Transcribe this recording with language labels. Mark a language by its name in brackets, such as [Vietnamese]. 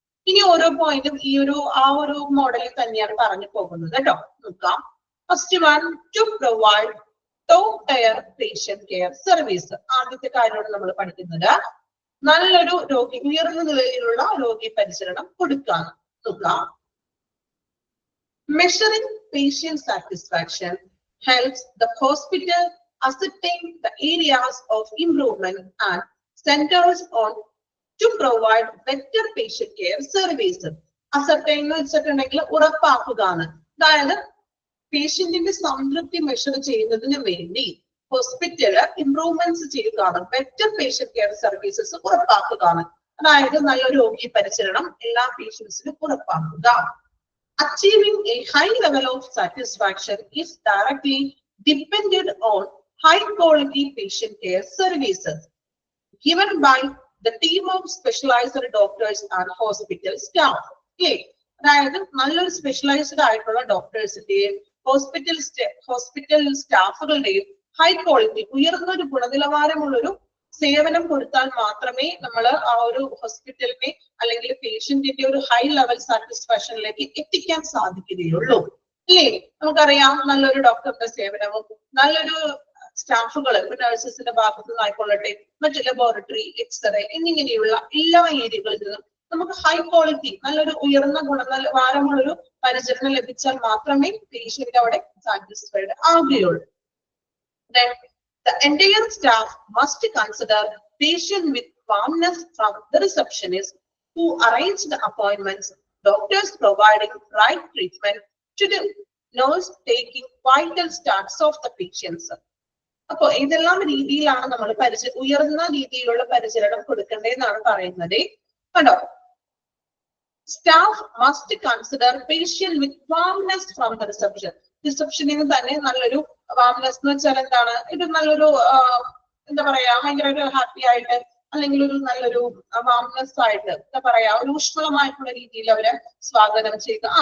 [Malayalam] ഇനി ഓരോ പോയിന്റും ഈ ഒരു ആ ഒരു മോഡലിൽ തന്നെയാണ് പറഞ്ഞു പോകുന്നത് കേട്ടോ. നോക്കാം. [English] First one, to provide top tier patient care service. [Malayalam] ആദ്യത്തെ കാര്യമാണ് നമ്മൾ പഠിക്കുന്നത്. നല്ലൊരു രോഗി, ഉയർന്ന നിലയിലുള്ള രോഗി പരിചരണം കൊടുക്കുക. നോക്കാം. [English] Measuring patient satisfaction helps the hospital ascertain the areas of improvement and centers on to provide better patient care services. [Malayalam] Ascertain എന്ന് വെച്ചിട്ടുണ്ടെങ്കിൽ ഉറപ്പാക്കുകയാണ്. അതായത് പേഷ്യന്റിന്റെ സംതൃപ്തി മെഷർ ചെയ്യുന്നതിന് വേണ്ടി ഹോസ്പിറ്റല് ഇംപ്രൂവ്മെന്റ്സ് ചെയ്യുകയാണ്, ബെറ്റർ പേഷ്യന്റ് കെയർ സർവീസസ് ഉറപ്പാക്കുകയാണ്. അതായത് നല്ലൊരു രോഗി പരിചരണം എല്ലാ പേഷ്യൻസിനും ഉറപ്പാക്കുക. [English] Achieving a high level of satisfaction is directly dependent on high quality patient care services given by the team of specialized doctors and hospital staff. [Malayalam] അതായത് നല്ലൊരു സ്പെഷ്യലൈസ്ഡ് ആയിട്ടുള്ള ഡോക്ടേഴ്സിന്റെയും ഹോസ്പിറ്റൽ സ്റ്റാഫുകളുടെയും ഹൈ ക്വാളിറ്റി, ഉയർന്ന ഒരു ഗുണനിലവാരമുള്ളൊരു സേവനം കൊടുത്താൽ മാത്രമേ നമ്മൾ ആ ഒരു ഹോസ്പിറ്റലിനെ അല്ലെങ്കിൽ പേഷ്യന്റിന്റെ ഒരു ഹൈ ലെവൽ സാറ്റിസ്ഫാക്ഷനിലേക്ക് എത്തിക്കാൻ സാധിക്കുകയുള്ളൂ. അല്ലേ? നമുക്കറിയാം, നല്ലൊരു ഡോക്ടറുടെ സേവനവും നല്ലൊരു സ്റ്റാഫുകൾ, നഴ്സസിന്റെ ഭാഗത്തു നിന്നായിക്കൊള്ളട്ടെ, മറ്റു ലബോറട്ടറി, എക്സ്റേ എന്നിങ്ങനെയുള്ള എല്ലാ ഏരിയകളിൽ നിന്നും നമുക്ക് ഹൈ ക്വാളിറ്റി, നല്ലൊരു ഉയർന്ന ഗുണനിലവാരമുള്ളൊരു പരിചരണം ലഭിച്ചാൽ മാത്രമേ പേഷ്യന്റ് അവിടെ സാറ്റിസ്ഫൈഡ് ആവുകയുള്ളൂ. [English] The entire staff must consider patient with warmness from the receptionist who arrange the appointments, doctors providing right treatment to the nurse taking vital stats of the patients. [Malayalam] അപ്പൊ ഇതെല്ലാം രീതിയിലാണ് നമ്മൾ ഉയർന്ന രീതിയിലുള്ള പരിചരണം കൊടുക്കേണ്ടതെന്നാണ് പറയുന്നത്. കണ്ടോ? [English] Staff must consider patient with warmness from the reception. [Malayalam] റിസപ്ഷനിൽ തന്നെ നല്ലൊരു വാംനെസ് എന്ന് വെച്ചാൽ എന്താണ്? ഇത് നല്ലൊരു എന്താ പറയാ, ഭയങ്കര ഒരു ഹാപ്പി ആയിട്ട് അല്ലെങ്കിൽ ഒരു നല്ലൊരു വാംനെസ് ആയിട്ട് എന്താ പറയാ, ഒരു ഊഷ്മളമായിട്ടുള്ള രീതിയിൽ അവരെ സ്വാഗതം ചെയ്യുക.